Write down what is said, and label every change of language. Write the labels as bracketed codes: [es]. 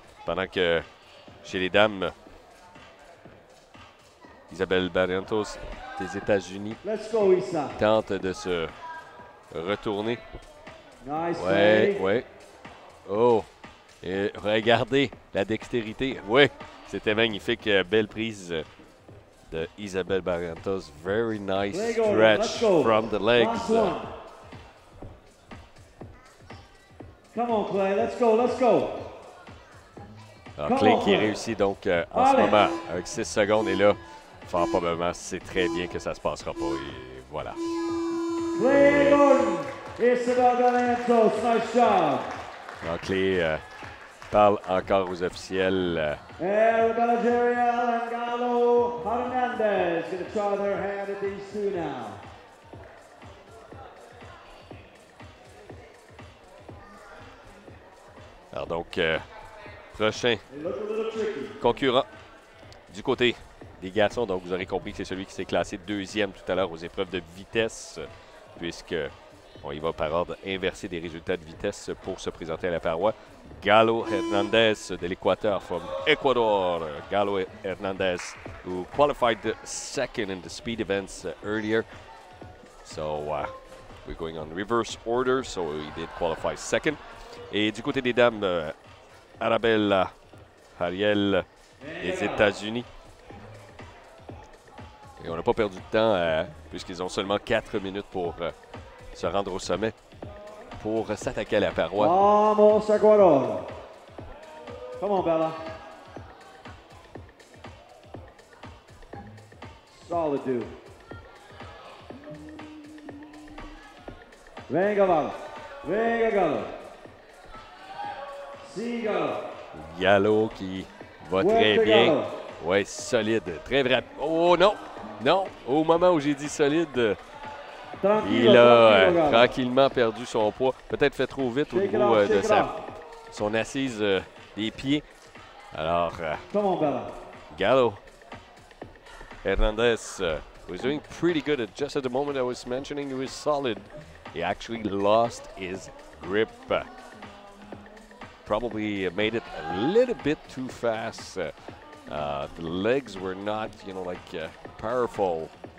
[fr] Pendant que chez les dames, Isabel Barrientos des États-Unis tente de se retourner. Ouais. Oh! Et regardez la dextérité. Oui, c'était magnifique. Belle prise de Isabel Barrientos. [en] Very nice stretch from the legs. Come on, Clay. Let's go. [fr] Alors, Clay qui réussit donc en ce moment avec 6 secondes. Et là, fort probablement, c'est très bien que ça se passera pas. Et voilà. [en] Clay Gordon, Isabel Galantos, nice job. [fr] Donc, les parle encore aux officiels. [en] Arabella Jeriel and Galo Hernandez going to try their hand at these two now. [fr] Alors donc, prochain concurrent du côté des garçons. Donc, vous aurez compris que c'est celui qui s'est classé deuxième tout à l'heure aux épreuves de vitesse, puisque on y va par ordre inversé des résultats de vitesse pour se présenter à la paroi. Galo Hernandez de l'Équateur from Ecuador. [en] Galo Hernandez, who qualified second in the speed events earlier. So, we're going on reverse order, so he did qualify second. [fr] Et du côté des dames, Arabella Ariel des États-Unis. Et on n'a pas perdu de temps puisqu'ils ont seulement 4 minutes pour se rendre au sommet pour s'attaquer à la paroi. [en] Vamos Ecuador. Come on, Bella. Solid dude. [es] Venga, Bella. Venga, Galo. Si, Galo. [fr] Galo qui va très bien. Ouais, solide. Très vrai. Oh non! Non! Au moment où j'ai dit solide, il a tranquillement perdu son poids. Peut-être fait trop vite au niveau de son assise des pieds. [en] Alors, Galo Hernandez was doing pretty good. Just at the moment I was mentioning he was solid. He actually lost his grip. Probably made it a little bit too fast. The legs were not, powerful.